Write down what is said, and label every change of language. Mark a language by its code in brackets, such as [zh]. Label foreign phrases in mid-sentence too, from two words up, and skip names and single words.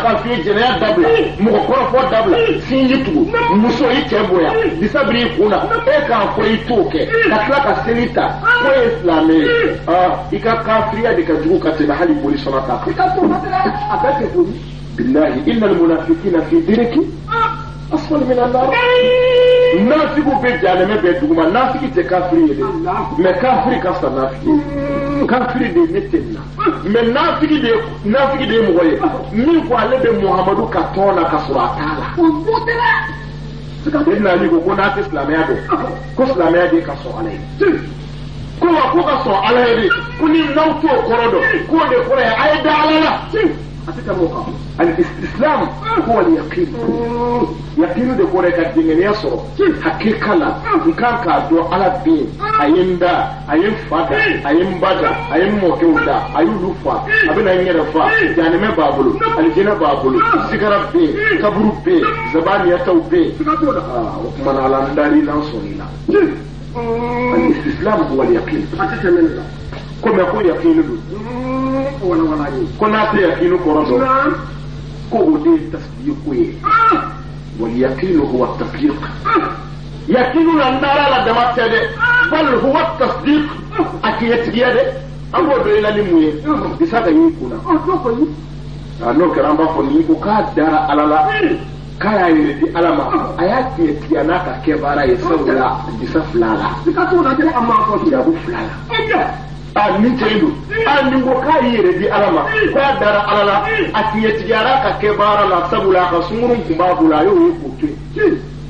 [bm] k'a f'i ye jɛnɛya dabila mɔgɔ kɔrɔfɔ dabila sinji tugu muso i cɛ bonya disabiri i kun na e k'a fɔ i t'o kɛ ka tila ka seli ta ko ye silamɛ ye i ka kafiriya de ka jugu ka tɛmɛ hali boli sɔnna ta kan a bɛɛ tɛ boli bilahi [ar] إن المنافقين في الدرك الأسفل من النار [bm] nafigu bɛ janɛmɛ bɛ duguma nafigi tɛ kafiri ye dɛ mais kafiri ka fisa nafigi ye kafiri de ne tɛ na mais nafigi de ye mɔgɔ ye min ko ale bɛ Muhamadu ka tɔn na ka sɔrɔ a t'a la Sedina Ali ko n'a tɛ silamɛya dɔn ko silamɛya de ka sɔn ala ye ko wa ko ka sɔn ala ye de ko ni n'aw t'o kɔrɔ dɔn k'o de kɔrɔ ye a ye da ala la a tɛ tɛmɛ o kan [ar] الإسلام هو اليقين [bm] yaqinu de kɔrɔ ye ka dingɛniya sɔrɔ hakika la n kan k'a dɔn ala bɛ yen a ye n da a ye n fa da a ye n ba da a ye n mɔkɛw da a y'olu fa a bɛna n yɛrɛ fa janɛmɛ b'a bolo alijinɛ b'a bolo sigara bɛ yen kaburu bɛ yen zabaniyataw bɛ yen o tuma na ala n dari la n sɔnni la [ar] الإسلام هو اليقين [bm] a tɛ tɛmɛ nin kan ko mɛ ko yaqinu don ko n'a tɛ yaqinu kɔrɔ dɔn ko o de ye tasdiqu ye [ar] واليقين هو تصديق [bm] yaqinu na ndara la dama tɛ dɛ [ar] بل هو تصديق [bm] a tiɲɛtigiya dɛ an b'o dɔn i la ni mun ye bisa ka y'i kun na n'o kɛra an b'a fɔ n'i ko k'a dara ala la k'a y'a yɛrɛ di ala ma a y'a tiɲɛtigiya n'a ka kɛ baara ye sabula bisa fila la jago fila la nin cɛ don nin ko k'a y'i yɛrɛ di ala ma k'a dara ala la a tiɲɛtigiyara ka kɛ baara la sabula a ka sunkurun kun b'a bolo a y'o ye k'o to yen